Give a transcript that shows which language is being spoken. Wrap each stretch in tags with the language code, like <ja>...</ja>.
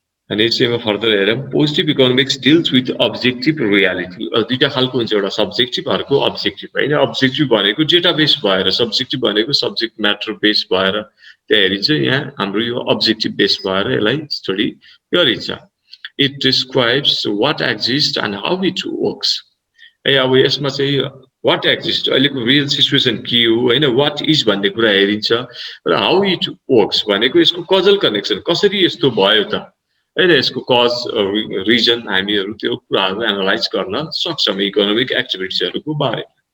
<ne>अनि यसैमा फर्दर हेरौँ,</ne> <en>Positive economics deals with objective reality.</en> <ne>दुईटा खालको हुन्छ, एउटा सब्जेक्टिभ, अर्को अब्जेक्टिभ होइन। अब्जेक्टिभ भनेको डेटा बेस भएर, सब्जेक्टिभ भनेको सब्जेक्ट म्याटर बेस भएर त्यहाँ हेरिन्छ। यहाँ हाम्रो यो अब्जेक्टिभ बेस भएर यसलाई स्टडी गरिन्छ।</ne> <en>It describes what exist and how it works.</en> <ne>अब यसमा चाहिँ वाट एक्जिस्ट, अहिलेको रियल सिचुएसन के हो होइन, वाट इज भन्ने कुरा हेरिन्छ। र हाउ इट वर्क्स भनेको यसको कजल कनेक्सन, कसरी यस्तो भयो त होइन, यसको कज रिजन हामीहरू त्यो कुराहरू एनालाइज गर्न सक्छौँ इकोनोमिक एक्टिभिटिजहरूको बारेमा।</ne>